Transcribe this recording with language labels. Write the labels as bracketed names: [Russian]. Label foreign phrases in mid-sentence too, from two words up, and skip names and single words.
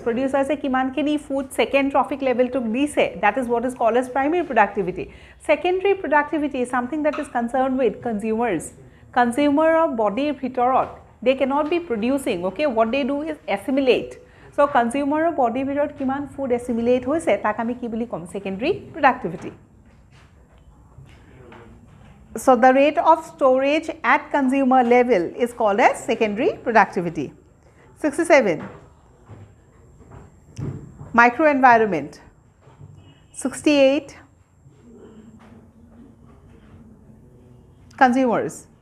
[Assamese] Producers kiman kini [English] food second trophic level [Assamese] to dise. [English] That is what is called as primary productivity. Secondary productivity is something that is concerned with consumers. Consumer of body bhitorot, they cannot be producing, okay? What they do is assimilate. [Assamese] So consumer of body bhitorot kiman [English] food assimilate [Assamese] hoise tak ami ki boli kom? [English] Secondary productivity. So the rate of storage at consumer level is called as secondary productivity. 67. Microenvironment. 68. Consumers.